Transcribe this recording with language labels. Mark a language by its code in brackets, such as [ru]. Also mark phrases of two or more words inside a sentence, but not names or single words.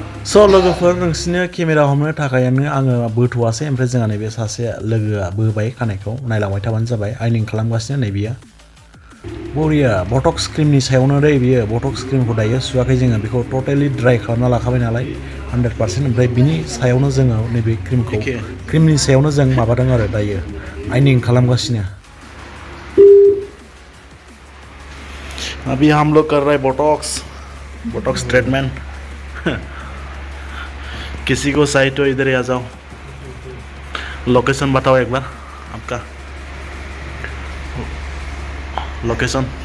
[brx] स' लोगोफोर नोंसिनो केमेरा हमनो थाखायनो आङो बोथ'आसै ओमफ्राय जोंहा नैबे सासे लोगोआ बोबाय खानायखौ नायलांबाय थाबानो जाबाय आइनिं खालामगासिनो नै बियो बरिया बटक्स क्रिमनि सायावनो दै बियो बटक्स क्रिमखौ दायो सुवाखै जोङो बेखौ [en] totally dry [brx] खालामना लाखाबाय नालाय 100% ओमफ्राय बिनि सायावनो जोङो नैबे क्रिमनि सायावनो जों माबादों आरो दायो आइनिं खालामगासिनो [hi] अभी हम लोग कर रहे [en] Botox treatment [hi] किसी को चाहिए तो इधर ही आ जाओ लोकेशन बताओ एक बार आपका लोकेशन